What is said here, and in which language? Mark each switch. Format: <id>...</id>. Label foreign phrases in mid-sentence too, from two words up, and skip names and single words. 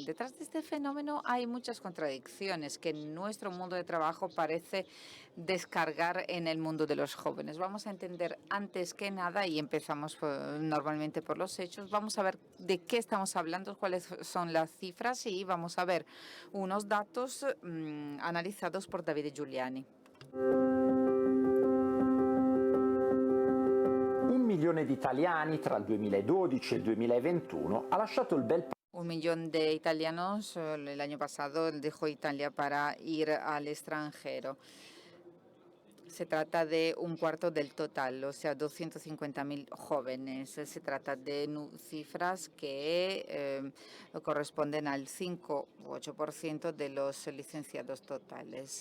<es>Detrás de este fenómeno hay muchas contradicciones que nuestro mundo de trabajo parece descargar en el mundo de los jóvenes. Vamos a entender antes que nada, y empezamos normalmente por los hechos, vamos a ver de qué estamos hablando, cuál cuáles son las cifras y vamos a ver unos datos analizados por Davide Giuliani.</es> <it>1 milione di italiani tra il 2012 e il 2021 ha lasciato il bel</it> <es>1 millón de italianos el año pasado dejó Italia para ir al extranjero. Se trata de un cuarto del total, o sea, 250.000 jóvenes. Se trata de cifras que corresponden al 5 u 8% de los licenciados totales.</es>